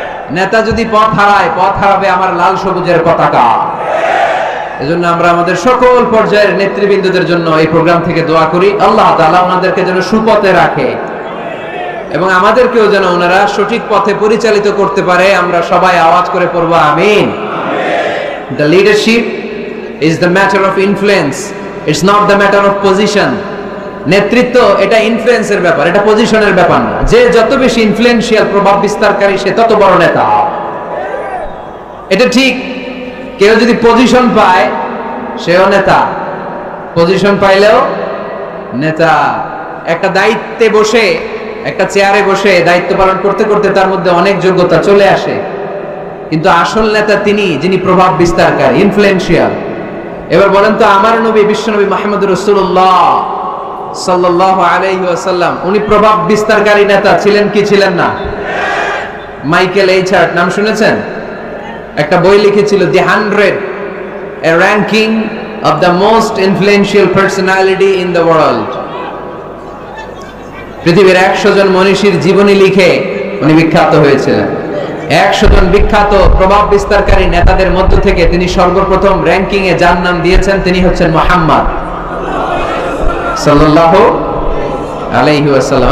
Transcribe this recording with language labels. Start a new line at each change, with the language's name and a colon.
Bangla: নেতা যদি পথ হারায়, পথ হারাবে আমার লাল সবুজের পতাকা। এজন্য আমরা আমাদের সকল পর্যায়ের নেতৃবৃন্দদের জন্য এই প্রোগ্রাম থেকে দোয়া করি, আল্লাহ তাআলা ওনাদেরকে যেন সুপথে রাখে এবং আমাদেরকেও যেন ওনারা সঠিক পথে পরিচালিত করতে পারে। আমরা সবাই আওয়াজ করে পড়ব আমিন।
English: The leadership is the matter of influence, it's not the matter of position.
Bangla: নেতৃত্ব এটা ইনফ্লুয়েন্সের ব্যাপার, এটা পজিশনের ব্যাপার না। যে যত বেশি ইনফ্লুয়েন্সিয়াল, প্রভাব বিস্তারকারী, সে তত বড় নেতা। এটা ঠিক। কেউ যদি পজিশন পায় সেও নেতা, পজিশন পাইলেও নেতা। একটা দায়িত্বে বসে, একটা চেয়ারে বসে দায়িত্ব পালন করতে করতে তার মধ্যে অনেক যোগ্যতা চলে আসে, কিন্তু আসল নেতা তিনি যিনি প্রভাব বিস্তারকারী, ইনফ্লুয়েন্সিয়াল। এবার বলেন তো, আমার নবী বিশ্বনবী মুহাম্মদ রাসূলুল্লাহ সাল্লাল্লাহু আলাইহি ওয়াসাল্লাম উনি প্রভাব বিস্তারকারী নেতা ছিলেন কি ছিলেন না? মাইকেল এইচার্ট নাম শুনেছেন? একটা বই লিখেছিল দি 100,
English: a ranking of the most influential personality in the world.
Bangla: পৃথিবীর 100 জন মনীষীর জীবনী লিখে উনি বিখ্যাত হয়েছিলেন। 100 জন বিখ্যাত প্রভাব বিস্তারকারী নেতাদের মধ্য থেকে তিনি সর্বপ্রথম র্যাঙ্কিং এ যার নাম দিয়েছেন তিনি হচ্ছেন মুহাম্মদ সাল্লাল্লাহু আলাইহি ওয়াসাল্লাম।